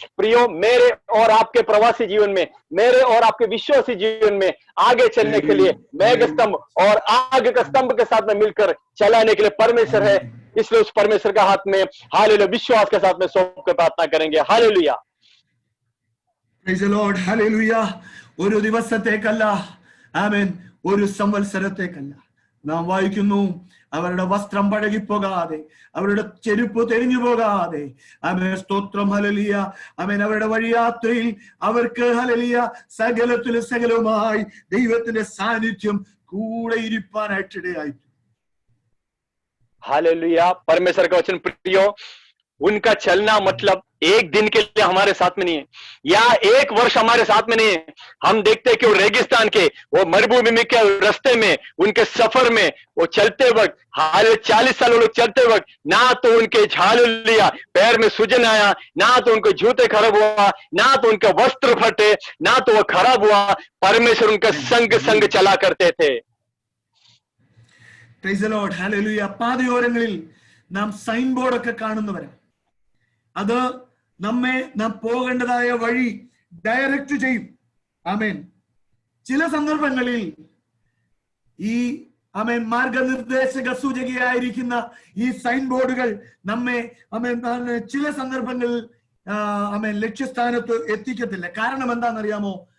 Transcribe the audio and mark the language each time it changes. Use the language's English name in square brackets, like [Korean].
[Hindi] प्रियो, मेरे और आपके प्रवासी जीवन में, मेरे और आपके विश्वासी जीवन में आगे चलने के लिए मेघ स्तंभ और आग का स्तंभ के साथ में मिलकर चलाने के लिए परमेश्वर है। इसलिए उस परमेश्वर का हाथ में हालेलुया विश्वास के साथ में सौंप कर प्रार्थना करेंगे। Hallelujah. [English] Praise the Lord. Hallelujah. [Malayalam] ഒരു ദിവസത്തേക്കല്ല, ആമേൻ, ഒരു സംവത്സരത്തേക്കല്ല. നാം വായിക്കുന്നു, അവരുടെ വസ്ത്രം പഴകിപ്പോകാതെ, അവരുടെ ചെരുപ്പ് തെരിഞ്ഞു പോകാതെ, ആമേൻ, സ്തോത്രം, ഹല്ലേലൂയ, ആമേൻ, അവരുടെ വഴിയാത്രയിൽ അവർക്ക് ഹല്ലേലൂയ സകലത്തിലും സകലവുമായി ദൈവത്തിന്റെ സാന്നിധ്യം കൂടെ ഇരിപ്പാനായിട്ടിടയായി. [Hindi] हालेलुया। परमेश्वर का वचन प्रियो, उनका चलना मतलब एक दिन के लिए हमारे साथ में नहीं है, या एक वर्ष हमारे साथ में नहीं है। हम देखते हैं कि वो रेगिस्तान के, वो मरुभूमि के रास्ते में, उनके सफर में वो चलते वक्त, हाल 40 साल वो लोग चलते वक्त, ना तो उनके हालेलुया पैर में सूजन आया, ना तो उनके जूते खराब हुआ, ना तो उनके वस्त्र फटे, ना तो वो खराब हुआ। परमेश्वर उनका संग संग चला करते थे। [English] Praise the Lord. Hallelujah. [Malayalam] പാതയോരങ്ങളിൽ നാം സൈൻ ബോർഡൊക്കെ കാണുന്നവരാണ്. അത് നാം പോകേണ്ടതായ വഴി ഡയറക്റ്റ് ചെയ്യും. ആമേൻ. ചില സന്ദർഭങ്ങളിൽ ഈ ആമേൻ മാർഗനിർദ്ദേശക സൂചകയായിരിക്കുന്ന ഈ സൈൻ ബോർഡുകൾ നമ്മെ ആമേൻ ചില സന്ദർഭങ്ങളിൽ ആമേൻ ലക്ഷ്യസ്ഥാനത്ത് എത്തിക്കത്തില്ല. കാരണം എന്താണെന്നറിയാമോ?